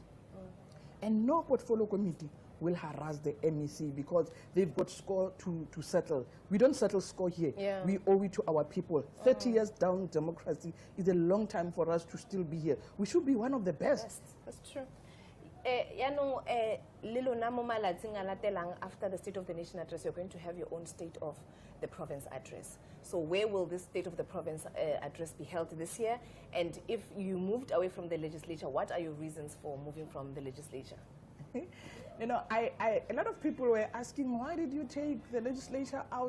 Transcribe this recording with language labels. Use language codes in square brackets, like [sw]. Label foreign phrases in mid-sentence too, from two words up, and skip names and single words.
[en] And no portfolio committee will harass the MEC because they've got score to settle. We don't settle score here. We owe it to our people. 30 years down democracy is a long time for us to still be here. We should be one of the best. That's true. [tn] lilona mo malatsing a latelang [en] after the State of the Nation address, you're going to have your own State of the Province address. So where will this State of the Province address be held this year? And if you moved away from the legislature, what are your reasons for moving from the legislature? You know, a lot of people were asking, why did you take the legislature out?